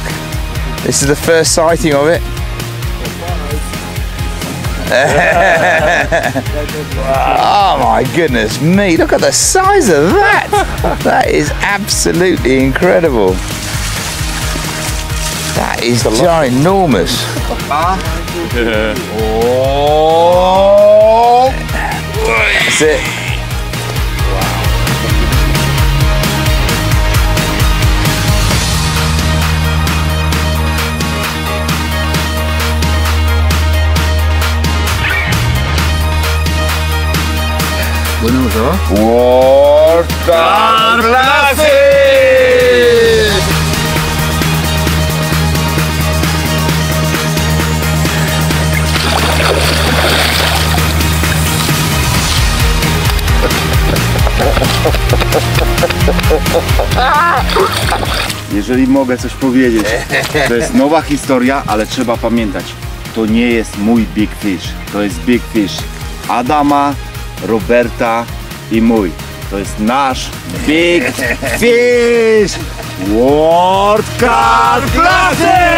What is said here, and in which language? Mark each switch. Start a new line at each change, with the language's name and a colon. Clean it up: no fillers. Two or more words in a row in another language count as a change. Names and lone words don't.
English: This is the first sighting of it. Oh my goodness me, look at the size of that. That is absolutely incredible. That is ginormous. Oh, that's it.
French: Bueno, ça va?
English: World Carp Classic!
Polish: Jeżeli mogę coś powiedzieć, to jest nowa historia, ale trzeba pamiętać, to nie jest mój
English: big fish,
Polish: to jest
English: big fish
Polish: Adama, Roberta i mój. To jest nasz
English: big fish
Polish: World Carp Classic!